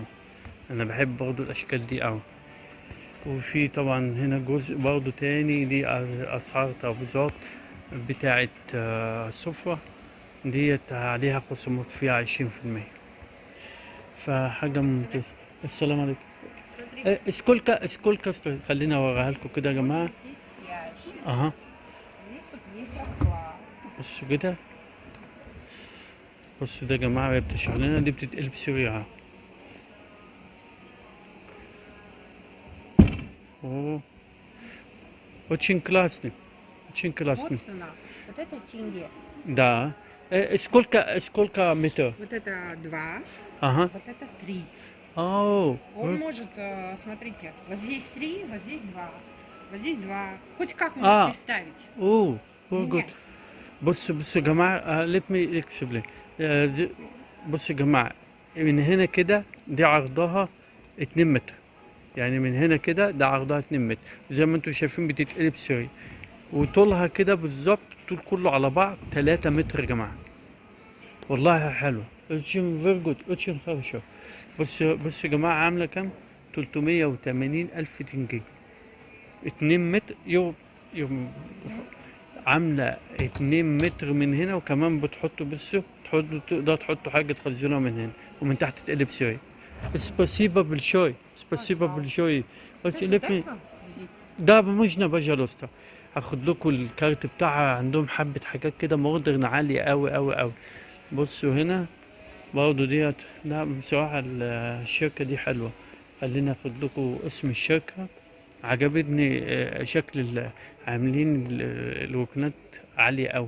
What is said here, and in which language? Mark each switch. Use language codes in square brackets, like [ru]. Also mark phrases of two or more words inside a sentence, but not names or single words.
[ar] أنا بحب برضو الأشكال دي قوي. وفي طبعا هنا جزء برضو تاني، دي أسعار ترابيزات بتاعت سفرة. ديت عليها خصومات فيها 20%. فحاجة ممتازة. السلام عليكم. [ru] Смотрите, сколько стоит؟ [ar] خليني اوريها لكم كده يا جماعة. [ru] здесь ящик, [ar] اها. [ru] здесь вот есть расклад. [ar] بصوا كده. بصوا ده يا جماعة، وهي بتشرح لنا دي بتتقلب سريعة. اوه. [ru] очень классный. очень Вот классный. цена. Вот это тенге. Да. сколько метров? Вот это 2, Ага. вот это 3. Оу. Он может, смотрите, вот здесь 3, вот здесь 2, вот здесь 2. Хоть как А. можете ставить. [en] اوه. very good. [ru] Менять. [ar] بصوا يا جماعة، [en] let me explain. [ar] بصوا يا جماعة، من هنا كده دي عرضها 2 متر. يعني من هنا كده ده عرضها 2 متر، زي ما انتم شايفين بتتقلب سوري. وطولها كده بالظبط، طول كله على بعض 3 متر يا جماعة. والله حلو. [ru] اوتشن [en] very good, [ru] очень хорошо. [ar] بصوا يا جماعة، عاملة كام؟ 380 ألف تنجي. 2 متر يوم عاملة 2 متر من هنا، وكمان بتحطوا تقدر تحطوا حاجة تخزنوها من هنا، ومن تحت تقلب سوري. [ru] Спасибо большое. Спасибо большое. Это [en] Let me... [ru] дать вам визит? [ar] ده بمجنة بجلوستا. هاخد لكم الكارت بتاعها، عندهم حبة حاجات كده مودرن عالية أوي أوي أوي. بصوا هنا برضه ديت. لا بصراحة الشركة دي حلوة. خليني اخد لكم اسم الشركة. عجبتني شكل عاملين الركنات عالية أوي.